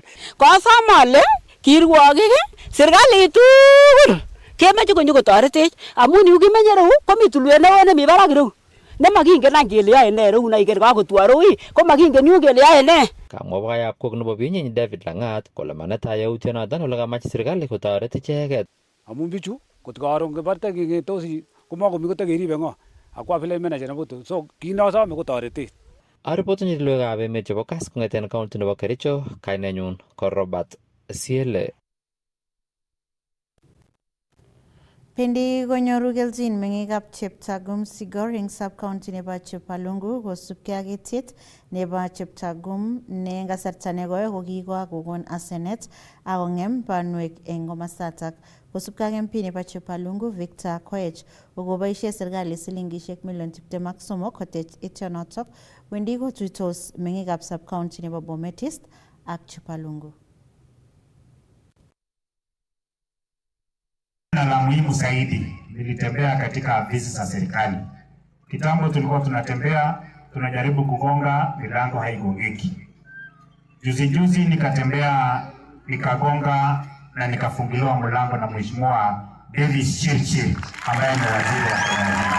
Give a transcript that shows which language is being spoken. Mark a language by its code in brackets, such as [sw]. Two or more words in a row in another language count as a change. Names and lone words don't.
[kln] Kosom ale kirwokik serikalit tugul kemoche konyokotoretech amun yu kimenye reu komi tulwet neo nemi barak reu nemakingen any kele yoe ne reu naiker kakotwo reu ko makingen yun kele yoe ne. Kamwa boyab kok nebo binyin David Lang'at kole manetai yautionoton ole kamach serikali kotoret icheket. Amun bichu kot karon kebarte kengetosi komakomi kotakeribe ng'o akwa [en] village manager [kln] nebo tu so kinosome ko toretet. Aripotinyi logoiwekab emet chebo Kass kong'eten county nebo Kericho, kainenyun ko Robert Siele. Pendi konyoru kelchin meng'ikab Cheptagum Sigor eng sub-county nebo Chepalungu kosubkei ak etiet nebo Cheptagum ne eng kasarta nekoi kokikokon asenet ak kong'em banwek eng komosatak. Kosubkei ak MP nebo Chepalungu Victor Koech kokoboisie serikali silingisiek million 23 kotech etionotok wendi kotuitos meng'ikab sub-county nebo Bomet East ak Chepalungu. [sw] Na la muhimu zaidi, nilitembea katika afisi za serikali. Kitambo tulikuwa tunatembea, tunajaribu kugonga, milango haigongeki. Juzi nikatembea nikagonga na nikafunguliwa mlango na Mheshimiwa Davis Chirchir ambaye ni waziri wa Kenya.